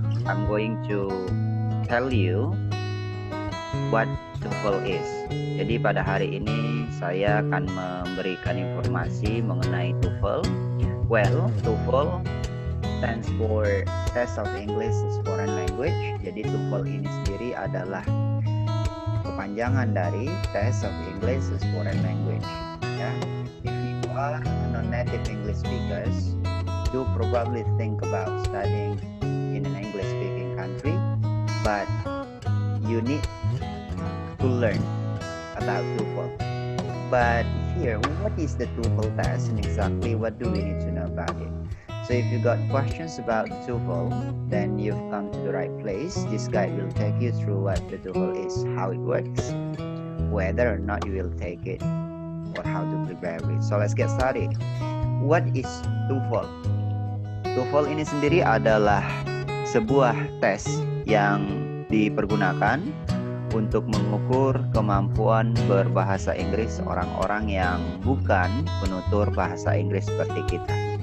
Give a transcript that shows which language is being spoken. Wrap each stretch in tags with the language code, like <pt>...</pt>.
<en>I'm going to tell you what TOEFL is.</en> <id>Jadi pada hari ini saya akan memberikan informasi mengenai TOEFL.</id> <en>Well, TOEFL stands for Test of English as Foreign Language.</en> <id>Jadi TOEFL ini sendiri adalah kepanjangan dari Test of English as Foreign Language.</id> <en>Ya, if you are non-native English speakers, you probably think about studying in an English-speaking country, but you need to learn about TOEFL. But here, what is the TOEFL test and exactly what do we need to know about it? So if you got questions about the TOEFL, then you've come to the right place. This guide will take you through what the TOEFL is, how it works, whether or not you will take it, or how to prepare it. So let's get started. What is TOEFL?</en> <id>TOEFL ini sendiri adalah sebuah tes yang dipergunakan untuk mengukur kemampuan berbahasa Inggris orang-orang yang bukan penutur bahasa Inggris seperti kita.</id>